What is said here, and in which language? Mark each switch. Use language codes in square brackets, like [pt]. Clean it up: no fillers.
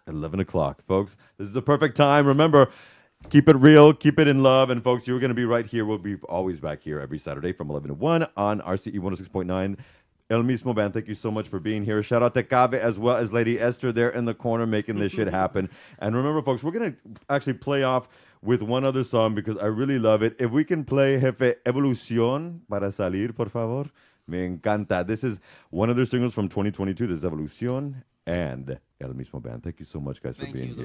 [en] 11 o'clock, folks. This is the perfect time. Remember, Keep it real, keep it in love, and folks, you're going to be right here. We'll be always back here every Saturday from 11 to 1 on RCE 106.9. El Mismo Band, thank you so much for being here. Shout out to Cabe as well as Lady Esther there in the corner making this shit happen. And remember, folks, we're going to actually play off with one other song because I really love it. If we can play Jefe Evolución [es] para salir, por favor. Me encanta. [en] This is one of their singles from 2022. This is Evolución and El Mismo Band. Thank you so much, guys, for being here.